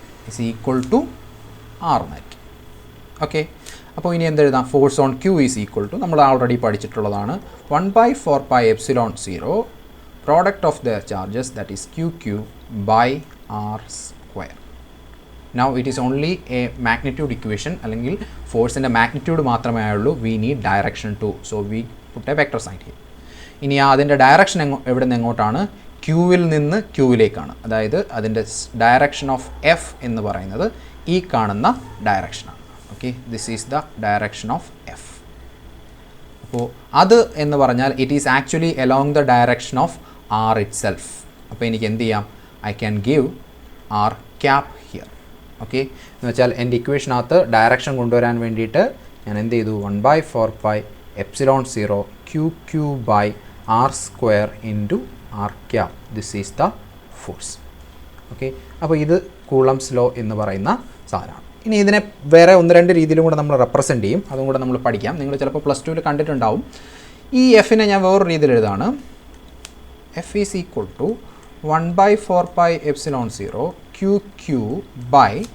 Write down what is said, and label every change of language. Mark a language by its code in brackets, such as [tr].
[en] is equal to R [ml] എന്നായിരിക്കും. Okay, അപ്പോൾ ഇനി എന്തെഴുതാം? [en] force on Q is equal to, [ml] നമ്മൾ already പഠിച്ചിട്ടുള്ളതാണ്, [en] 1/4πε0 product of their charges, that is QQ by R square. Now it is only a magnitude equation, [ml] അല്ലെങ്കിൽ ഫോഴ്സിൻ്റെ magnitude മാത്രമേ ഉള്ളൂ. [en] We need direction too, so we put a vector sign here. [ml] ഇനി അതിൻ്റെ direction എവിടെ നിന്ന് എങ്ങോട്ടാണ്? ക്യൂവിൽ നിന്ന് ക്യൂവിലേക്കാണ്. അതായത് അതിൻ്റെ ഡയറക്ഷൻ ഓഫ് എഫ് എന്ന് പറയുന്നത് ഈ കാണുന്ന ഡയറക്ഷനാണ്. [en] Okay, this is the direction of F. [ml] അപ്പോൾ അത് എന്ന് പറഞ്ഞാൽ [en] It is actually along the direction of R itself. [ml] അപ്പോൾ എനിക്ക് എന്ത് ചെയ്യാം? [en] I can give R cap here. [ml] Okay, എന്ന് വെച്ചാൽ എൻ്റെ ഇക്വേഷനകത്ത് ഡയറക്ഷൻ കൊണ്ടുവരാൻ വേണ്ടിയിട്ട് ഞാൻ എന്ത് ചെയ്തു? [en] 1/4πε0 QQ by R square into R cap. This is the force. [ml] Okay, അപ്പോൾ ഇത് കൂളംസ് ലോ എന്ന് പറയുന്ന സാധനമാണ്. ഇനി ഇതിനെ വേറെ ഒന്ന് രണ്ട് രീതിയിലും കൂടെ നമ്മൾ റെപ്രസെൻറ്റ് ചെയ്യും, അതും കൂടെ നമ്മൾ പഠിക്കാം. നിങ്ങൾ ചിലപ്പോൾ +2 കണ്ടിട്ടുണ്ടാവും. ഈ എഫിനെ ഞാൻ വേറൊരു രീതിയിൽ എഴുതാണ്. [en] F is equal to 1/4πε0 QQ by,